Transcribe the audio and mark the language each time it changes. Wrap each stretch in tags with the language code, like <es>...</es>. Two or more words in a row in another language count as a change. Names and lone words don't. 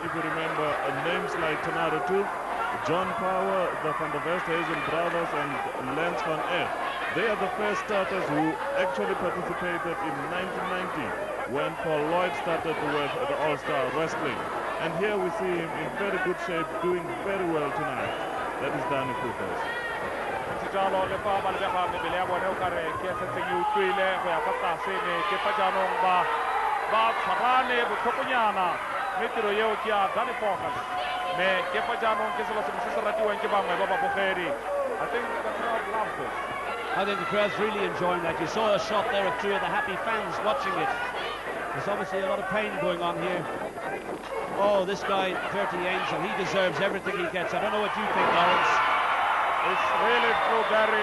<en>If you remember names like Tenaro 2, John Power, the Van der Westhuizen brothers, and Lance Van Eyck. They are the first starters who actually participated in 1990 when Paul Lloyd started with the All-Star Wrestling. And here we see him in very good shape, doing very well tonight. That is Danie Voges.</en> <tn>Jalo le fa ba lebega mebele ya bone o kare ke setse e utlwile go ya kwa tlase ne ke fa jaanong ba tshwarane botlhokonyana mme tiro eo ke ya Danie Voges mme ke fa jaanong ke selo se se ratiwang ke bangwe ba babogedi.</tn> <en>I think the crowd loves this. I think the crowd's really enjoying that. You saw a shot there of two of the happy fans watching it. There's obviously a lot of pain going on here. Oh, this guy, Dirty Angel, he deserves everything he gets. I don't know what you think, Lawrence. It's really true, Barry.</en>